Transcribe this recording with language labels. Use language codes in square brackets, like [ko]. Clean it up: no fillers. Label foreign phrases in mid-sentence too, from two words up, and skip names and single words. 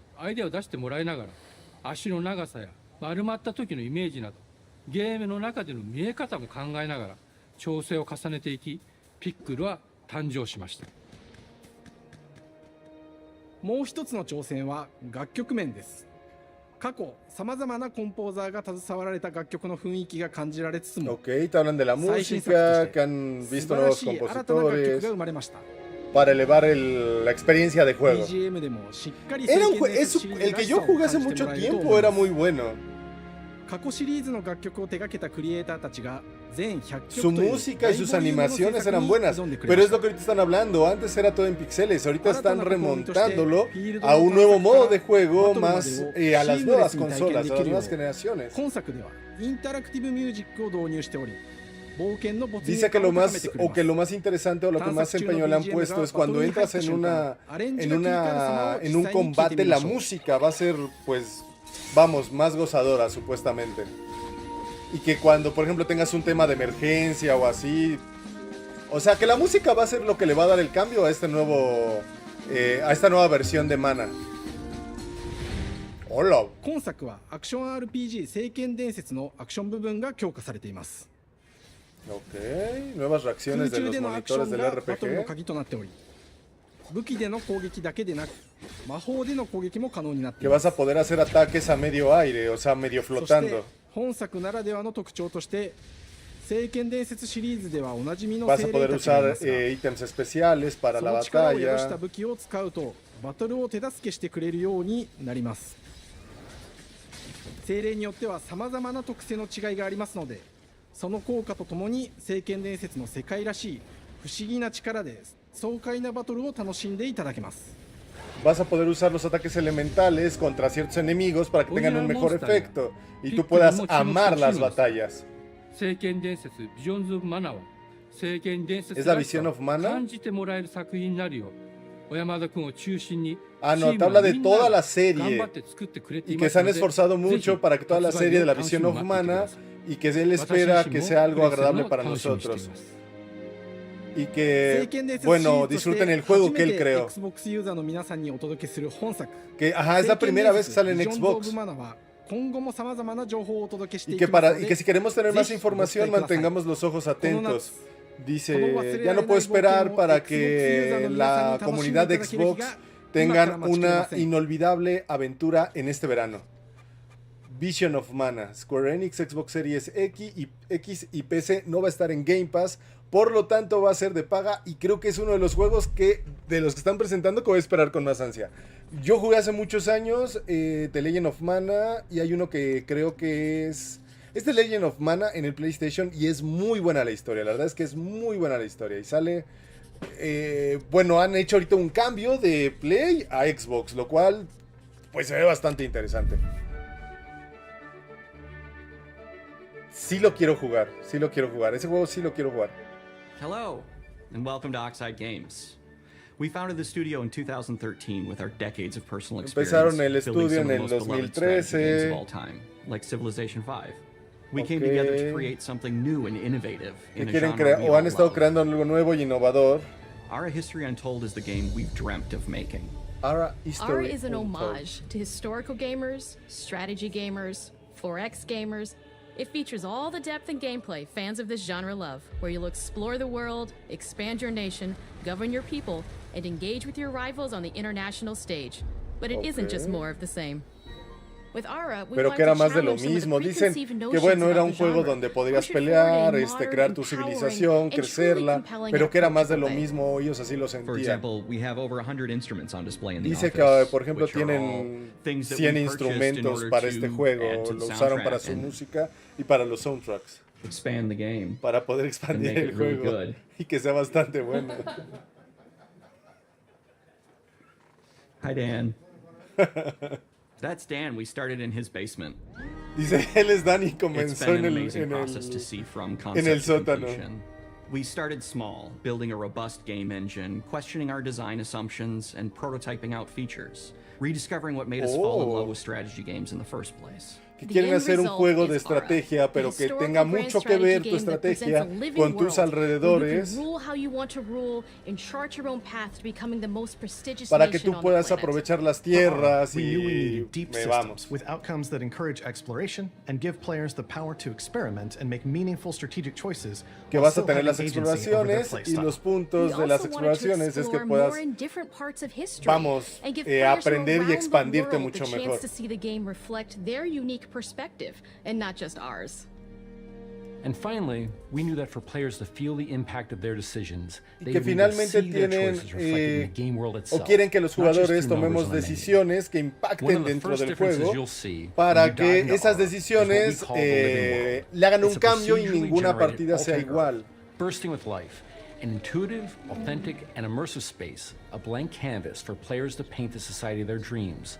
[ja] アイデアを出してもらいながら、足の長さや丸まった時のイメージなど、ゲームの中での見え方も考えながら調整を重ねていき、ピックルは誕生しました。もう一つの挑戦は楽曲面です。過去さまざまなコンポーザーが携わられた楽曲の雰囲気が感じられつつも、 [es] Ok, te hablan de la música, que han [ja] 素 [es] visto [ja] 晴ら [es] nuevos [ja] しい新たな楽曲 [es] compositores [ja] が生まれました。 [es] para elevar la experiencia de juego. [ja] BGM でもしっかり [es] Era un [ja] 聖剣伝説シリーズ [es] el [ja] ら [es] que [ja] し [es] yo [ja] さを [es] jugué [ja] 感 [es] hace [ja] じて [es] mucho [ja] もらえると [es] tiempo [ja] 思い [es] era [ja] ます。 [es] muy bueno. [ja] 過去シリーズの楽曲を手掛けたクリエイターたちが全100 [es] Su [ja] 曲という [es] música y [ja] 大 [es] sus [ja] ボリュームの制 [es] animaciones [ja] 作 [es] eran [ja] に [es] buenas, [ja] 挑んでくれ [es] pero [ja] ま [es] es [ja] し [es] lo [ja] た。 [es] que ahorita están hablando. Antes era todo en pixeles, ahorita están [ja] 新たな試みとして [es] remontándolo [ja] フィールド [es] a [ja] の [es] un [ja] 探 [es] nuevo [ja] 索か [es] modo [ja] ら [es] de juego [ja] バトルま [es] más [ja] でを [es] a [ja] シ [es] las [ja] ームレ [es] nuevas [ja] スに体験 [es] consolas, [ja] で [es] a [ja] き [es] las [ja] るよ [es] nuevas [ja] う [es] generaciones. [ja] 今作ではインタラクティブミュージックを導入しており、冒険の没入 [es] Dice que [ja] 感 [es] lo [ja] を高め [es] más [ja] てくれ [es] o [ja] ま [es] que [ja] す。 [es] lo más interesante o lo que más empeño le han puesto es cuando entras en un combate, la música va a ser, pues, vamos, más gozadora supuestamente. Y que cuando, por ejemplo, tengas un tema de emergencia o así, o sea, que la música va a ser lo que le va a dar el cambio a este nuevo, a esta nueva versión de Mana. Hola. [ja] 今作はアクション RPG 聖剣伝説のアクション部分が強化されています。 [es] Ok, nuevas [ja] 空 [es] reacciones de [ja] 中 [es] los [ja] でのアクショ [es] monitores [ja] ン [es] del [ja] がバトルの [es] RPG. [ja] 鍵となっており、武器での攻撃だけでなく魔法での攻撃も可能になって [es] Que [ja] います。 [es] vas a poder hacer ataques a medio aire, o sea, medio [ja] そして [es] flotando. [ja] 本作ならではの特徴として聖剣伝説シリーズではおなじみの [es] Vas [ja] 精 [es] a poder [ja] 霊たちがいま [es] usar [ja] すが、 [es] ítems especiales para [ja] そ [es] la [ja] の力を宿した [es] batalla. [ja] 武器を使うとバトルを手助けしてくれるようになります。精霊によってはさまざまな特性の違いがありますので、その効果とともに聖剣伝説の世界らしい不思議な力で爽快なバトルを楽しんでいただけます。 [es] Vas a poder usar los ataques elementales contra ciertos enemigos para que tengan un mejor efecto y tú puedas amar las batallas. [ja] 聖剣伝説ビジョンズ・オブ・マナは聖剣伝説 [es] ¿Es la [ja] らしさ [es] visión [ja] を [es] of Mana? [ja] 感じてもらえる作品になるよう小山田君を中心に [es] Ah, [ja] チ [es] no, [ja] ー [es] te [ja] ム [es] habla [ja] は [es] de [ja] みんな [es] toda la [ja] 頑 [es] serie [ja] 張って作ってくれてい [es] y [ja] ま [es] que [ja] す [es] se han [ja] ので [es] esforzado [ja] ぜひ [es] mucho para que toda la [ja] 発売 [es] serie de la [ja] を楽し [es] visión [ja] みに [es] of [ja] 待っていてく [es] Mana [ja] ださい [es] y que él [ja] 私 [es] espera [ja] 自身 [es] que [ja] も [es] sea algo [ja] プレイするの [es] agradable [ja] を [es] para [ja] 楽しみにしてい [es] nosotros [ja] ます [es] y [ja] 聖 [es] que, [ja] 剣伝説シリー [es] bueno, [ja] ズとして [es] disfruten el juego [ja] 初 [es] que [ja] め [es] él [ja] て [es] creó. [ja] Xbox ユーザーの皆さんにお届けする本作 [es] Que, ajá, es la primera vez que sale en Xbox. [ja] 今後もさまざまな情報をお届けして [es] Y [ja] い [es] que, [ja] きますの [es] y [ja] で、 [es] que si queremos tener [ja] ぜ [es] más [ja] ひ [es] información, [ja] ご期待ください。 [es] mantengamos los ojos [ja] この [es] atentos. [ja] 夏、この忘れ [es] Dice, [ja] ら [es] ya [ja] れ [es] no [ja] な [es] puedo [ja] い冒険を [es] esperar para [ja] Xbox ユーザー [es] que [ja] の皆さんに [es] la [ja] 楽しんで [es] comunidad [ja] い [es] de [ja] ただける日 [es] Xbox [ja] が今から [es] tengan [ja] 待ちきれま [es] una [ja] せん。 [es] inolvidable aventura en este verano. Vision of Mana, Square Enix, Xbox Series X y PC no va a estar en Game Pass, por lo tanto va a ser de paga y creo que es uno de los juegos de los que están presentando que voy a esperar con más ansia. Yo jugué hace muchos años The Legend of Mana y hay uno que creo que es The Legend of Mana en el PlayStation y es muy buena la historia, la verdad es que es muy buena la historia y sale... bueno, han hecho ahorita un cambio de Play a Xbox, lo cual pues se ve bastante interesante. Sí lo quiero jugar, ese juego sí lo quiero jugar. [en] Hello, and welcome to Oxide Games. We founded the studio in 2013 with our decades of personal experience [es] Empezaron el [en] building [es] estudio [en] some [es] en [en] of the [es] el [en] most beloved strategy [es] 2013. [en] games of all time, like Civilization V. We came together to create something new and innovative [es] Que [en] in a [es] quieren [en] genre [es] crear [en] we [es] o [en] all [es] han estado [en] love. [es] creando algo nuevo y innovador. [en] Our History Untold is the game we've dreamt of making. Ara is an homage to historical gamers, strategy gamers, 4X gamers. It features all the depth and gameplay fans of this genre love, where you'll explore the world, expand your nation, govern your people, and engage with your rivals on the international stage. But it isn't just more of the same. With Ara, we [es] Pero [en] wanted [es] que era [en] to [es] más de lo [en] challenge some of the [es] mismo. Dicen [en] preconceived [es] que [en] notions [es] bueno, era [en] about [es] un [en] the [es] juego [en] genre, [es] donde podrías [en] push it forward in [es] pelear, [en] modern, [es] crear tu [en] empowering, [es] civilización, [en] and truly [es] crecerla, [en] compelling [es] pero que era más de lo [en] approach to play. [es] mismo, ellos así lo [en] For [es] sentían. [en] example, we have over 100 instruments on display in the [es] Dice que, [en] office, [es] por ejemplo, [en] which are all [es] tienen [en] things that [es] 100 [en] we purchased in [es] instrumentos [en] order [es] para [en] to [es] este juego, [en] add to the [es] lo usaron para [en] soundtrack [es] su [en] and [es] música y para los soundtracks. [en] expand the game. [es] Para poder [en] and [es] expandir [en] make [es] el [en] it really [es] juego [en] good. [es] y que sea bastante bueno. [en] Hi, Dan. That's Dan. We started in his basement. [es] Dice, él es Dani, [en] It's [es] comenzó [en] been [es] en [en] an [es] el, [en] amazing [es] en [en] process to [es] el, [en] see from [es] en [en] concept [es] el [en] to [es] sótano. [en] completion. We started small, building a robust game engine, questioning our design assumptions, and prototyping out features. rediscovering what made us fall in love with strategy games in the first place. [es] Que quieren hacer un juego de estrategia, pero que tenga mucho que ver tu estrategia con tus alrededores, para que tú puedas aprovechar las tierras y vamos. [en] With outcomes that encourage exploration and give players the power to experiment and make meaningful strategic choices. [es] Que vas a tener las exploraciones y los puntos de las exploraciones es que puedas, vamos, aprender y expandirte mucho mejor. [en] Perspective and not just ours. And finally, we knew that for players to feel the impact of their decisions, [es] y que finalmente tienen o quieren que los jugadores tomemos decisiones que impacten dentro del juego para que esas decisiones le hagan un cambio y ninguna partida sea igual. [en] Bursting with life, an intuitive, authentic, and immersive space, a blank canvas for players to paint the society of their dreams.